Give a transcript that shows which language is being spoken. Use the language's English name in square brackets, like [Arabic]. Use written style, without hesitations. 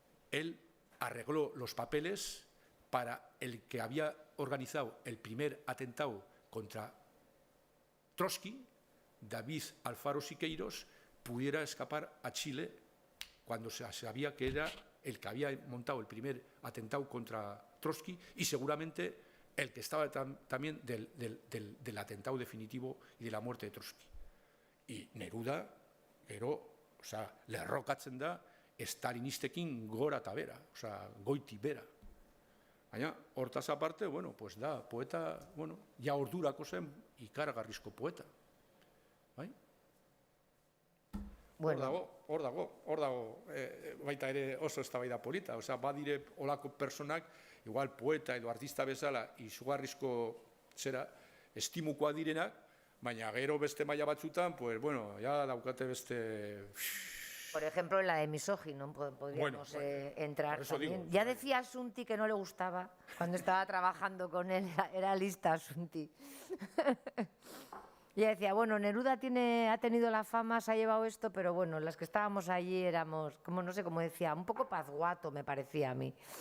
[Spanish] Él arregló los papeles para el que había organizado el primer atentado contra Trotsky, David Alfaro Siqueiros, pudiera escapar a Chile cuando se sabía que era el que había montado el primer atentado contra Trotsky y seguramente el que estaba también del atentado definitivo y de la muerte de Trotsky. [Basque] Y Neruda, gero, lerrokatzen da, estalinistekin gora eta bera, goiti bera. Baina, hortaz aparte, pues da, poeta, ja ordurako zen ikaragarrizko poeta. Bai? Hor dago, baita ere oso eztabaida polita, badire olako personak, igual poeta edo artista bezala, izugarrizko zera, estimukoa direnak, baina gero beste maila batzutan, pues ya daukate beste... [Spanish] Por ejemplo, en la de misógino podríamos entrar también. Ya decía Asunti que no le gustaba cuando estaba trabajando con él, era lista Asunti. Y decía, Neruda ha tenido la fama, se ha llevado esto, pero las que estábamos allí éramos, como no sé cómo decía, un poco pazguato me parecía a mí.